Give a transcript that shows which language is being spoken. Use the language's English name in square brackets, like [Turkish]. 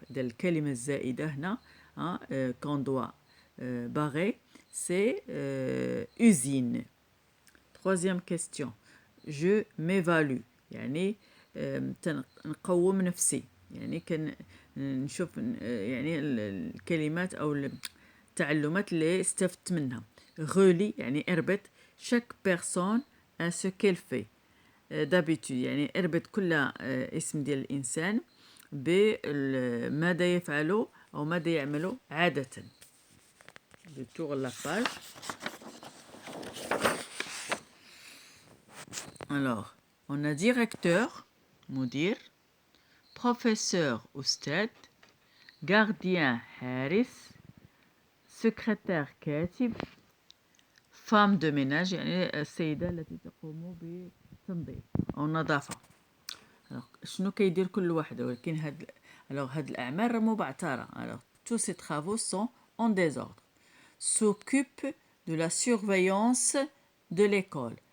[Arabic] إذا الكلمة الزائدة هنا [French] qu'on doit barrer c'est usine. troisième question je m'évalue [Arabic] يعني نقوم نفسي يعني كنشوف يعني الكلمات أو التعلمات اللي استفدت منها. relie يعني اربط [French] chaque personne à ce qu'elle fait d'habitude [Arabic] يعني اربط كل اسم ديال الإنسان بماذا يفعله أو ماذا يعمله عادة. [French] je tourne la page. alors on a directeur مدير, professeur أستاذ, gardien حارس, secrétaire كاتب, [Arabic] femme de ménage يعني السيدة التي تقوم بالتنظيف أو النظافة. شنو كيدير كل واحد؟ ولكن هاد الأعمال راه مو بعتارة. [French] tous ces travaux sont en désordre. S'occupe de la surveillance de l'école.